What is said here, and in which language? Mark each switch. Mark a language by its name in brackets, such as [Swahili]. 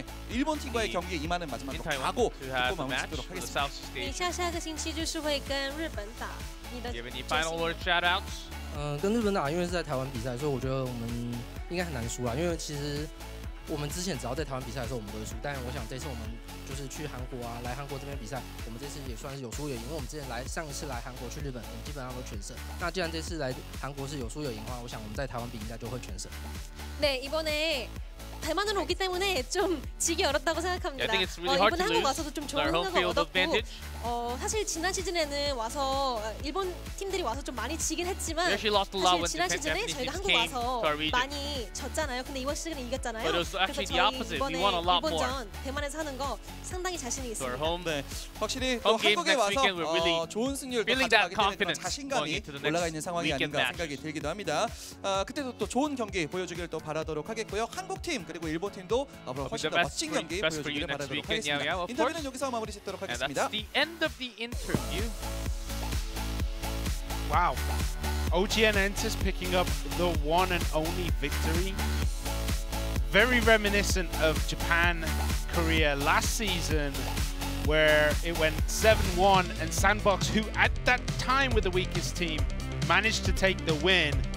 [Korean] 일본 팀과의 경기에 임하는 마지막으로 가고 듣고 마무리 짓도록 하겠습니다. [Chinese] 你下个星期就是会跟日本打你的 [English] Give any final word shout-outs? [Chinese] 跟日本打，因为是在台湾比赛，所以我觉得我们应该很难输啦。因为其实我们之前只要在台湾比赛的时候，我们都会输。但我想这次我们就是去韩国啊，来韩国这边比赛，我们这次也算是有输有赢。因为我们之前上一次来韩国去日本，我们基本上都全胜。那既然这次来韩国是有输有赢的话，我想我们在台湾比应该就会全胜。 [Korean] 네, 이번에 대만으로 오기 때문에 좀 지기 어렵다고 생각합니다. 이번에 한국 와서도 좀 좋은 성적을 얻었고 사실 지난 시즌에는 와서 일본 팀들이 와서 좀 많이 지긴 했지만 사실 지난 시즌에 저희가 한국 와서 많이 졌잖아요. 근데 이번 시즌에 이겼잖아요. 그래서 저희 이번에 일본전 대만에서 하는 거 상당히 자신이 있습니다. 네, 확실히 또 한국에 와서 좋은 승률을 가져가기 때문에 자신감이 올라가 있는 상황이 아닌가 생각이 들기도 합니다. 그때도 또 좋은 경기 보여주길 또 바라도록 하겠고요. 한국 팀 그리고 일본 팀도 앞으로 훨씬 더 멋진 경기 보여주기를 바라도록 하겠습니다. 인터뷰는 여기서 마무리 짓도록 하겠습니다. [English] And that's the end of the interview. Wow. OGN Entus picking up the one and only victory. Very reminiscent of Japan, Korea last season, where it went 7-1 and Sandbox, who at that time were the weakest team, managed to take the win.